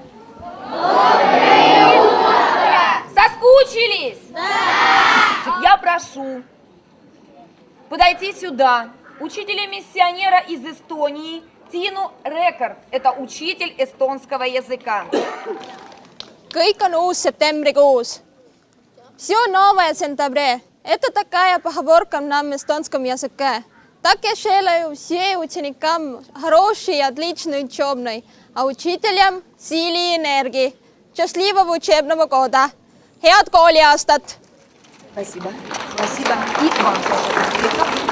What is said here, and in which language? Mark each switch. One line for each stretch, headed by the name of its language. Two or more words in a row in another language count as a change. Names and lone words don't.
Russian: Доброе утро! Соскучились? Да! Я прошу подойти сюда учителя-миссионера из Эстонии Тину Рекорд. Это учитель эстонского языка.
Estonian: Kõik on uus septembrikuus.
Russian: Все новое в сентябре. Это такая поговорка на эстонском языке. Так я желаю всем ученикам хорошей и отличной учебной, а учителям силы и энергии. Счастливого учебного года.
Estonian: Head kooliaastat!
Russian: Спасибо. Спасибо. И вам тоже успехов.